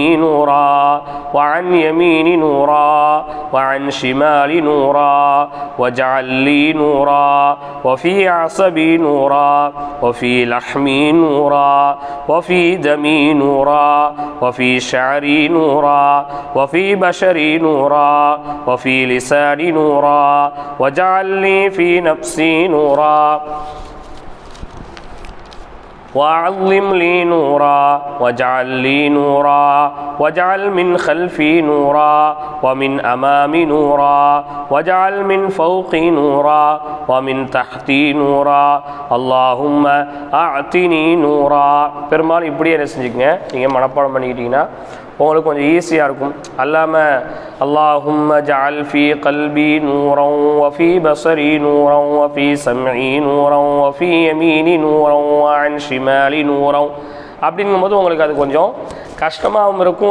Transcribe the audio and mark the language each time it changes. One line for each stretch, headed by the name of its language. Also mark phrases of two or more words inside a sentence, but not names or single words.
Arabic: نورا وعن يميني نورا وعن شمالي نورا واجعل لي نورا وفي عصبي نورا وفي لحمي نورا وفي دمي نورا وفي شعري نورا وفي بشري نورا وفي لساني نورا واجعل لي في نفسي نورا وَأَعْظِمْ لِي نُورًا وَاجْعَلْ لِي نُورًا وَاجْعَلْ مِنْ خَلْفِي نُورًا وَمِنْ أَمَامِي نُورًا وَاجْعَلْ مِنْ فَوْقِي نُورًا وَمِنْ تَحْتِي نُورًا اللهم أعطني نُورًا.
Tamil: பெரும்பாலும் இப்படியே என்ன செஞ்சுக்கங்க, நீங்கள் மனப்பாடம் பண்ணிக்கிட்டீங்கன்னா உங்களுக்கு கொஞ்சம் ஈஸியாக இருக்கும்.
Arabic: அல்லாமல் اللهم اجعل في قلبي نورا وفي بصري نورا وفي سمعي نورا وفي يميني نورا وعن شمالي نورا
Tamil: அப்படிங்கும்போது உங்களுக்கு அது கொஞ்சம் கஷ்டமாகவும் இருக்கும்.